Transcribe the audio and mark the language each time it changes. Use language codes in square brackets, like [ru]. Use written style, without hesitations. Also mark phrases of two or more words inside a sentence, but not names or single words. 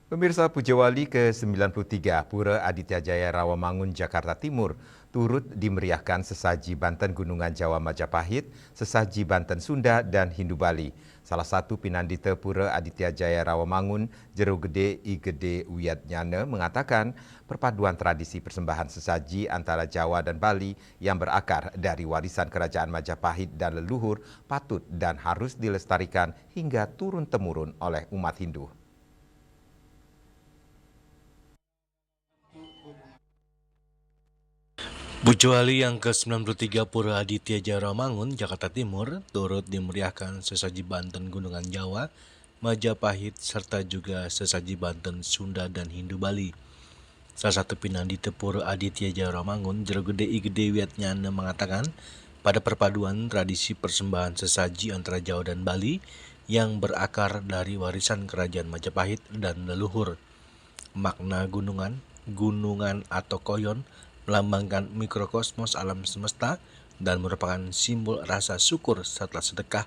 [id] Pemirsa, Pujawali ke-93 Pura Aditya Jaya Rawamangun, Jakarta Timur turut dimeriahkan sesaji Banten Gunungan Jawa Majapahit, sesaji Banten Sunda, dan Hindu Bali. Salah satu pinandita Pura Aditya Jaya Rawamangun, Jero Gede I Gede Wiatnyana, mengatakan perpaduan tradisi persembahan sesaji antara Jawa dan Bali yang berakar dari warisan kerajaan Majapahit dan leluhur patut dan harus dilestarikan hingga turun-temurun oleh umat Hindu. Pujawali yang ke-93 Pura Aditya Jaya Rawamangun, Jakarta Timur turut dimeriahkan sesaji Banten Gunungan Jawa, Majapahit, serta juga sesaji Banten Sunda dan Hindu Bali. Salah satu pinandita Pura Aditya Jaya Rawamangun, Jero Gede I Gede Wiatnyana, mengatakan pada perpaduan tradisi persembahan sesaji antara Jawa dan Bali yang berakar dari warisan kerajaan Majapahit dan leluhur. Makna gunungan atau koyon melambangkan mikrokosmos alam semesta dan merupakan simbol rasa syukur setelah sedekah.